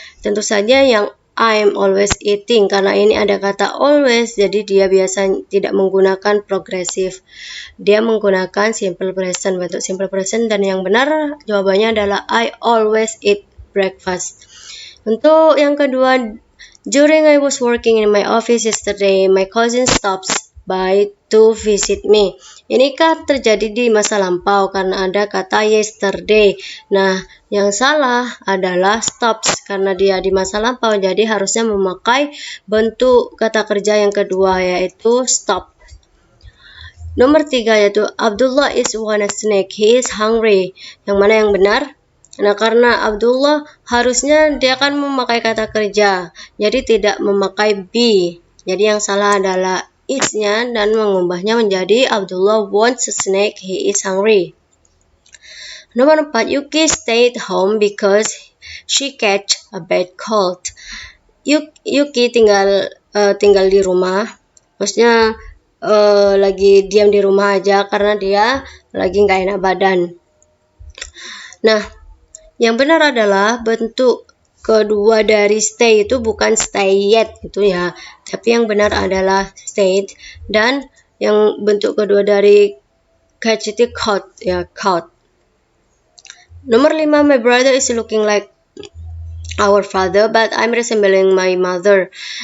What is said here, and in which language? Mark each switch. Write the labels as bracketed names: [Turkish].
[Indonesian] Tentu saja yang [English] I'm always eating, [Indonesian] karena ini ada kata always, jadi dia biasa tidak menggunakan progresif. Dia menggunakan simple present, bentuk simple present, dan yang benar jawabannya adalah [English] I always eat breakfast. [Indonesian] Untuk yang kedua, [English] during I was working in my office yesterday, my cousin stops by to visit me. [Indonesian] Ini kan terjadi di masa lampau karena ada kata yesterday. Nah, yang salah adalah stops karena dia di masa lampau, jadi harusnya memakai bentuk kata kerja yang kedua yaitu stop. Nomor 3 yaitu [English] Abdullah is wanna snack, he is hungry. [Indonesian] Yang mana yang benar? Nah, karena Abdullah harusnya dia kan memakai kata kerja, jadi tidak memakai be. Jadi yang salah adalah is-nya dan mengubahnya menjadi [English] Abdullah wants a snack, he is hungry. [Indonesian] Nomor 4, [English] Yuki stayed home because she catch a bad cold. [Indonesian] Yuki tinggal di rumah, maksudnya lagi diam di rumah aja karena dia lagi nggak enak badan. Nah, yang benar adalah bentuk kedua dari stay itu bukan stay yet itu ya, tapi yang benar adalah stayed, dan yang bentuk kedua dari catch itu caught ya, caught. Nomor 5, [English] my brother is looking like our father but I'm resembling my mother.